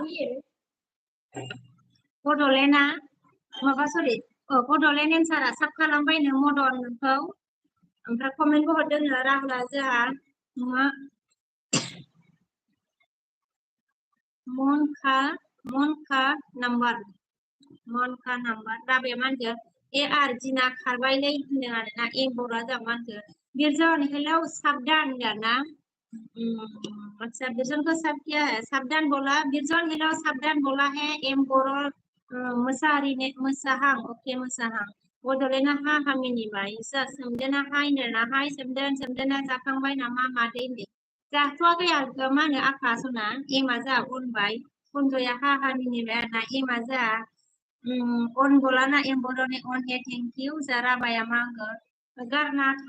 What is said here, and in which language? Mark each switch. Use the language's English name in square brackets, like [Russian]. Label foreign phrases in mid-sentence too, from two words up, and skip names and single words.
[Bodo] बड'लेण्डआ माबा सरि बड'लेण्ड एन्सारा साब खालामबायनो मदन नोंखौ ओमफ्राय कमेन्टबो हरदोंनो राहुला जोंहा मा मनखा नाम्बार राबे मा होनखो ए आर्जिना खारबायलै होनदों आरोना एम्बरआ जोंहा मा होनखो बिरजन हेलौ साबधान होनदोंना [Hindi] अच्छा बिरजन को सब क्या है साबधान बोला बिरजन हेलौ साबधान बोला है एम्बरो मोसाहारी ने मोसाहां ओके [Bodo] मोसाहां बड'लेण्डआ हा हामिनिबाय सोमदोना हायनो हाय सोमदोना जाखांबाय नामा मादै होनदों जाथ'वाखै मा होनो आफा सना एमा जोंहा उनबाय कुनजया हा हामिनिबाय आरोना एमा जोंहा अन बोलाना एम्बर'नि अन हे [English] thank you [Bodo] जा राबाया मा होनगोन गारना